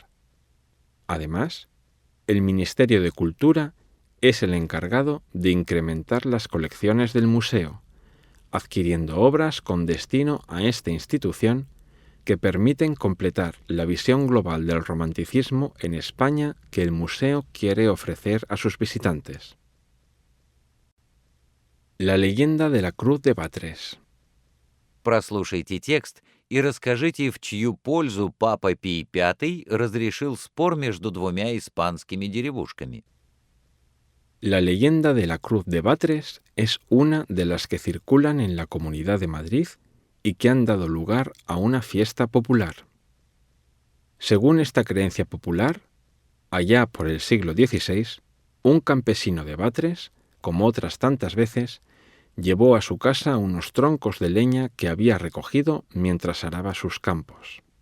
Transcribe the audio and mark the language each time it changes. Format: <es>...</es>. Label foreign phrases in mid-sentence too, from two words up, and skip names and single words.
<es>Además, el Ministerio de Cultura es el encargado de incrementar las colecciones del museo, adquiriendo obras con destino a esta institución que permiten completar la visión global del romanticismo en España que el museo quiere ofrecer a sus visitantes. La leyenda de la Cruz de Batres.</es> <ru>Прослушайте текст и расскажите, в чью пользу Папа Пий V разрешил спор между 2 испанскими деревушками.</ru> <es>La leyenda de la Cruz de Batres es una de las que circulan en la Comunidad de Madrid y que han dado lugar a una fiesta popular. Según esta creencia popular, allá por el siglo XVI, un campesino de Batres, como otras tantas veces, llevó a su casa unos troncos de leña que había recogido mientras araba sus campos.</es>